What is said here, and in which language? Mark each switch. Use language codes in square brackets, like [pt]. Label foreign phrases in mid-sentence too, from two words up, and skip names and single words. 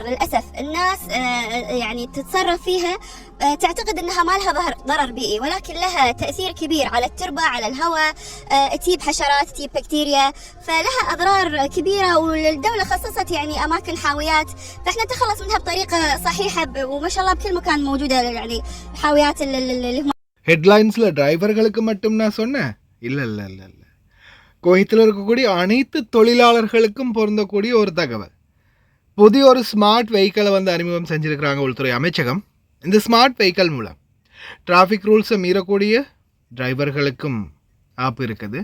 [ar] للأسف الناس يعني تتصرف فيها تعتقد أنها ما لها ضرر بيئي، ولكن لها تأثير كبير على التربة، على الهواء، تجيب حشرات، تجيب بكتيريا، فلها أضرار كبيرة. والدولة خصصت يعني أماكن حاويات، فإحنا نتخلص منها بطريقة صحيحة، وما شاء الله بكل مكان موجودة يعني حاويات اللي هم [ta] ஹெட்லைன்ஸில் டிரைவர்களுக்கு மட்டும் நான் சொன்னேன். இல்லை, குவைத்தில் இருக்கக்கூடிய அனைத்து தொழிலாளர்களுக்கும் பொருந்தக்கூடிய ஒரு தகவல். புதிய ஒரு [en] smart vehicle [ta] வந்து அறிமுகம் செஞ்சுருக்கிறாங்க உள்துறை அமைச்சகம். இந்த [en] smart vehicle [ta] மூலம் [en] traffic rules [ta] மீறக்கூடிய டிரைவர்களுக்கும் ஆப் இருக்குது.